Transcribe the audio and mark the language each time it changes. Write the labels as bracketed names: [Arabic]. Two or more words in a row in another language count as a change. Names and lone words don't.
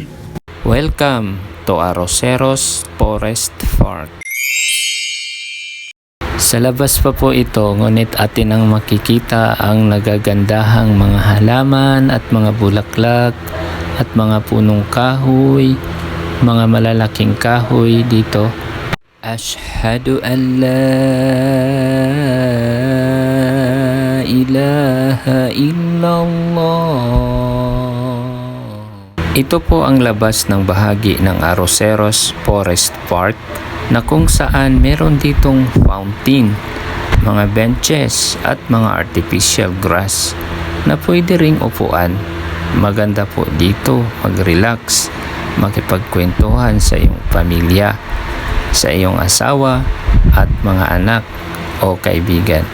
[English] Welcome to Arroceros Forest Park. [Filipino] Sa labas pa po ito, ngunit atin ang makikita ang nagagandahang mga halaman at mga bulaklak at mga punong kahoy, mga malalaking kahoy dito. [Arabic] أشهد أن لا إله إلا الله. [Filipino] Ito po ang labas ng bahagi ng Arroceros Forest Park na kung saan meron ditong fountain, mga benches at mga [English] artificial grass [Filipino] na pwede ring upuan. Maganda po dito mag-relax, makipagkwentuhan sa iyong pamilya, sa iyong asawa at mga anak o kaibigan.